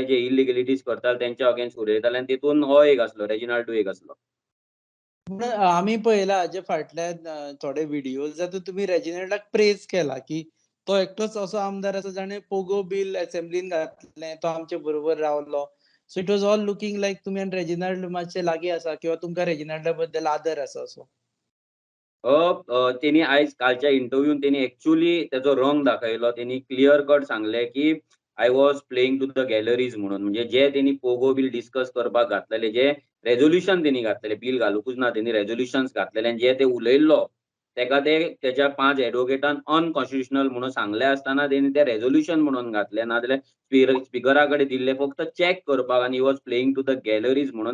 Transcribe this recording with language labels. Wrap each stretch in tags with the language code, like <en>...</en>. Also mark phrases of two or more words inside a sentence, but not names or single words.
<kok>जे इलिगलिटीज करताले तेंच्या अगेन्स्ट उलयताले, आनी तेतून हो एक आसलो, रेजिनाल्डूय एक आसलो. आमी पळयला हाजे फाटल्यान थोडे व्हिडियोज जातूंत तुमी रेजिनाल्डाक प्रेज केला की तो एकटोच असो आमदार आसा जाणे पोगो बिल असेंब्लीन घातलें, तो आमचे बरोबर रावलो.</kok> <en>so it was all looking like</en> <kok>तुमी आनी रेजिनाल्ड मातशे लागीं आसा किंवा तुमकां रेजिनाल्डा बद्दल आदर आसा असो. तेणी आयज कालच्या इंटरव्यून तेणी एक्चुअली तेजो रंग दाखयलो. तेणी क्लियर कट सांगलें की</kok> <en>I was playing to the galleries</en> <kok>म्हणून. म्हणजे जे तेणी पोगो बिल डिस्कस करपाक घातलेले, जे रेझोल्युशन तेणी घातलेले, बिल घालूंकूच ना, तेणी रेझोल्युशन्स घातलेले, आनी जे ते उलयल्लो तेका तेच्या 5 एडवोकेटान अनकॉन्स्टिट्युशनल म्हणून सांगले आसतना तेणी ते रेझोल्युशन म्हणून घातले, नाजाल्यार स्पिकरा कडेन दिल्ले फक्त चॅक करपाक, आनी</kok> <en>he was playing to the galleries</en> <kok>म्हणून.</kok>